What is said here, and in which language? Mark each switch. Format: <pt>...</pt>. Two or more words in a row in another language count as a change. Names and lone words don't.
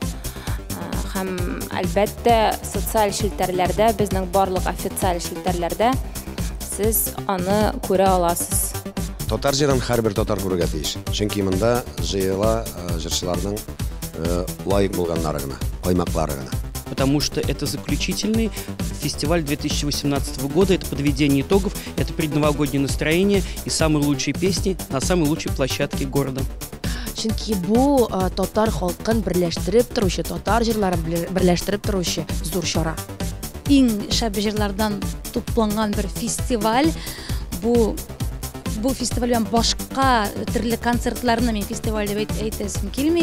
<tt>Һәм әлбәттә социаль челтәрләрдә, безнең барлык официаль челтәрләрдә сез аны күрә аласыз. Татар җырын һәрбер татар күрергә тиеш. Чөнки монда җыела җырчыларның лайык булганнары гына, каймаклары гына.</tt> <ru>Потому что это заключительный фестиваль 2018 года, это подведение итогов, это предновогоднее настроение и самые лучшие песни на самой лучшей площадке города.</ru> <tt>Чөнки бу татар халкын берләштереп торучы, татар җырларын берләштереп торучы зур чара. Иң шәп җырлардан тупланган бер фестиваль. Бу фестиваль белән башка төрле концертларны мин фестиваль дип әйтәсем килми.</tt>